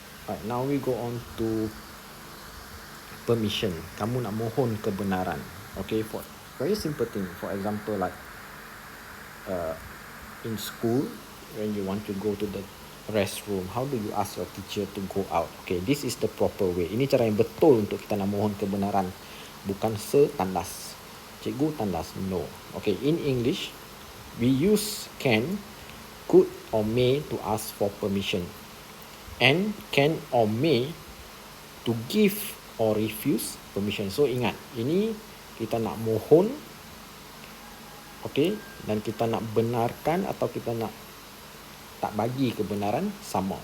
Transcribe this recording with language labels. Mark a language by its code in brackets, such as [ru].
[en] Alright, now we go on to permission. Kamu nak mohon kebenaran. Okay, for very simple thing. For example, like in school, when you want to go to the restroom, how do you ask your teacher to go out? Okay, this is the proper way. [ms] Ini cara yang betul untuk kita nak mohon kebenaran. Bukan setandas. Cikgu tandas, no. [en] Okay, in English, we use can, could or may to ask for permission, and can or may to give or refuse permission. [ms] So ingat, ini kita nak mohon, okay, dan kita nak benarkan atau kita nak tak bagi kebenaran, sama.